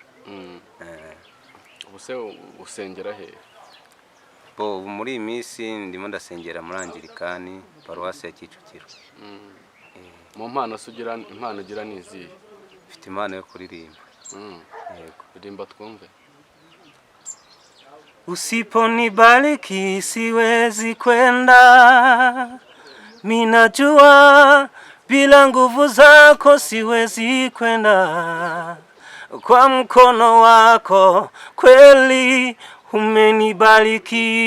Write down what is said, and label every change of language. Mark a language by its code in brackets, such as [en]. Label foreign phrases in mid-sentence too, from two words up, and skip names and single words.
[rw] Ubuse usengera he? Muri iyi minsi ndimo ndasengera muri Anglikani, paruwasi ya Kicukiro. Mu mpano ugira, impano ugira ni izihe? Mfite impano yo kuririmba. Yego, ririmba twumve. [sw] Usiponibariki siwezi kwenda, minajua bila nguvu zako siwezi kwenda, kwa mkono wako kweli umenibariki,